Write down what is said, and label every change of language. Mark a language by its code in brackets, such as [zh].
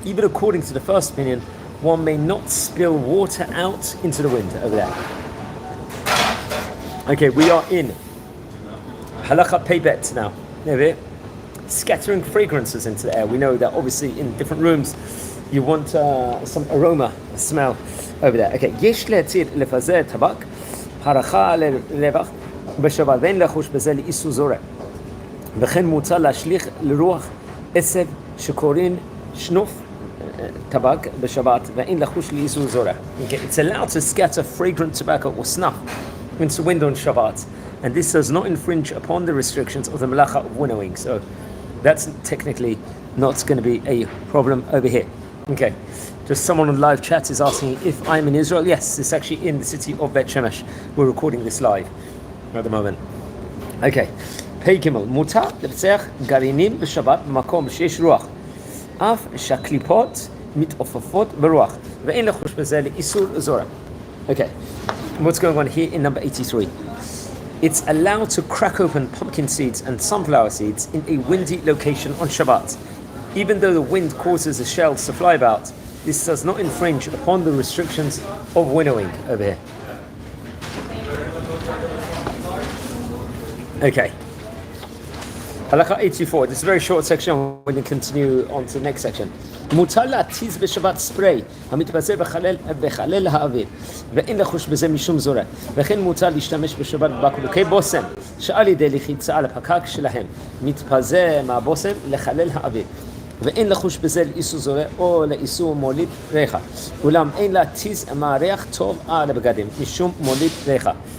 [en] Even according to the first opinion, one may not spill water out into the wind over there. Okay, we are in Halacha Peibet now. Scattering fragrances into the air. We know that obviously in different rooms you want some aroma, smell over there. [he] Okay, יש להתיר לפזר טבק, הרחה לרווח בשבת ואין לחוש בזה לאיסור זורע. וכן מותר להשליך לרוח עשב שקוראים שנוף טבק בשבת ואין לחוש לאיסור זורע. [en] Okay, it's allowed to scatter fragrant tobacco or snuff into wind on Shabbat, and this does not infringe upon the restrictions of the melacha of winnowing. So that's technically not going to be a problem over here. Okay, just someone on live chat is asking if I'm in Israel. Yes, it's actually in the city of Bet Shemesh. We're recording this live at the moment. [he] Okay, Pei Gimel, מותר לבצע גרעינים בשבת במקום שיש רוח, אף שהקליפות מתעופפות ברוח, ואין לחוש בזה לאיסור זורע. [en] Okay, what's going on here in number 83? It's allowed to crack open pumpkin seeds and sunflower seeds in a windy location on Shabbat. Even though the wind causes the shells to fly about, this does not infringe upon the restrictions of winnowing over here. Okay. Halakha 84. This is a very short section. We can continue on to the next section. [he] מותר להתיז בשבת ספרי המתבצע בחלל האוויר ואין לחוש בזה משום זורע וכן מותר להשתמש בשבת בבקבוקי בושם שעל ידי לחיצה על הפקק שלהם מתפזר מהבושם לחלל האוויר ואין לחוש בזה לאיסור זורע או לאיסור מוליד ריחה אולם אין להתיז מהריח טוב על הבגדים משום מוליד ריחה.